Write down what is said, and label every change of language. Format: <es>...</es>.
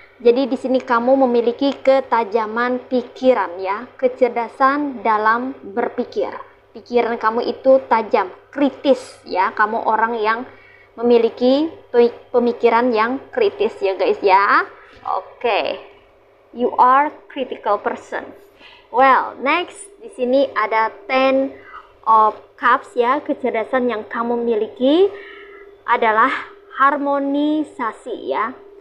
<id>Jadi di sini kamu memiliki ketajaman pikiran ya, kecerdasan dalam berpikir. Pikiran kamu itu tajam, kritis ya. Kamu orang yang memiliki pemikiran yang kritis ya guys ya. Oke.</id> <en>You are critical person. Well, next</en> <id>di sini ada Ten of Cups ya. Kecerdasan yang kamu miliki adalah harmonisasi ya.</id>